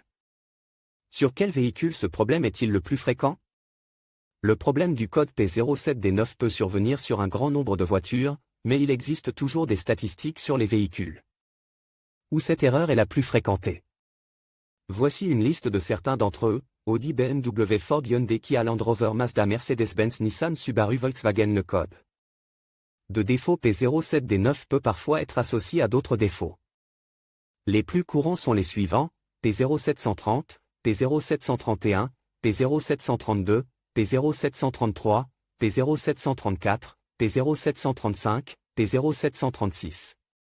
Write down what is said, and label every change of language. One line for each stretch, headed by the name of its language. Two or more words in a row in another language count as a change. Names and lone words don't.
French: Sur quel véhicule ce problème est-il le plus fréquent? Le problème du code P07D9 peut survenir sur un grand nombre de voitures, mais il existe toujours des statistiques sur les véhicules où cette erreur est la plus fréquentée. Voici une liste de certains d'entre eux: Audi, BMW, Ford, Hyundai, Kia, Land Rover, Mazda, Mercedes-Benz, Nissan, Subaru, Volkswagen. Le code de défaut P07D9 peut parfois être associé à d'autres défauts. Les plus courants sont les suivants: P0730, P0731, P0732, P0733, P0734, P0735, P0736.